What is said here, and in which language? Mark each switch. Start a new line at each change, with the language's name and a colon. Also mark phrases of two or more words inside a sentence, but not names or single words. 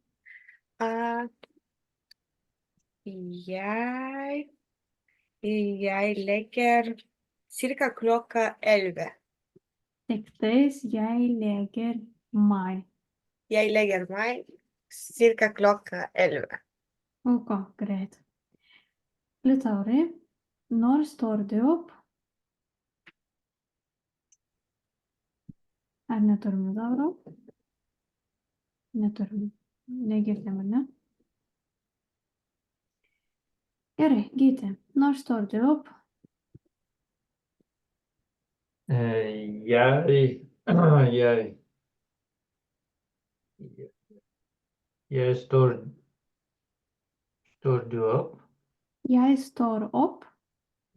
Norwegian: jeg leger cirka klokka 11. Tiktais, jeg leger meg. Jeg legger meg cirka klokka 11. Ok, greit. Liutauri, når står du opp?
Lithuanian: Ar neturime dauro? Neturime. Negirdim, ar ne? Gerai, Gyti,
Norwegian: når står du opp? Jeg står du opp? Jeg står opp